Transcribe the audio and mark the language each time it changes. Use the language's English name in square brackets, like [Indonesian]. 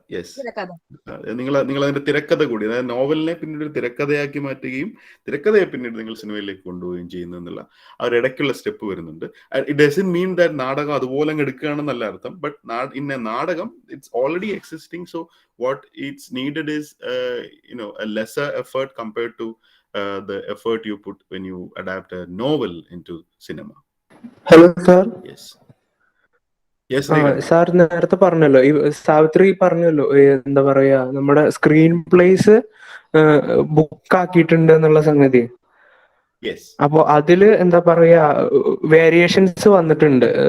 [Malayalam] Yes, നിങ്ങൾ അതിന്റെ തിരക്കഥ കൂടി, അതായത് നോവലിനെ പിന്നീട് ഒരു തിരക്കഥയാക്കി മാറ്റുകയും തിരക്കഥയെ പിന്നീട് നിങ്ങൾ സിനിമയിലേക്ക് കൊണ്ടുപോവുകയും ചെയ്യുന്നു എന്നുള്ള അവരിടയ്ക്കുള്ള സ്റ്റെപ്പ് വരുന്നുണ്ട്. [English] it doesn't mean that [Malayalam] നാടകം അതുപോലെ അങ്ങ് എടുക്കുകയാണെന്നല്ല അർത്ഥം, [English] But in a നാടകം it's already existing. So what it's needed is a lesser effort compared to the effort you put when you adapt a novel into cinema. Hello, sir. Yes. Yes, ആ Srikanth. [Malayalam] Sir നേരത്തെ പറഞ്ഞല്ലോ, ഈ സാവിത്രി പറഞ്ഞല്ലോ, എന്താ പറയാ, നമ്മുടെ screen place ബുക്കാക്കിയിട്ടുണ്ട് എന്നുള്ള സംഗതി. [English] Yes. [Malayalam] അപ്പൊ അതില് എന്താ പറയാ, വേരിയേഷൻസ് വന്നിട്ടുണ്ട്.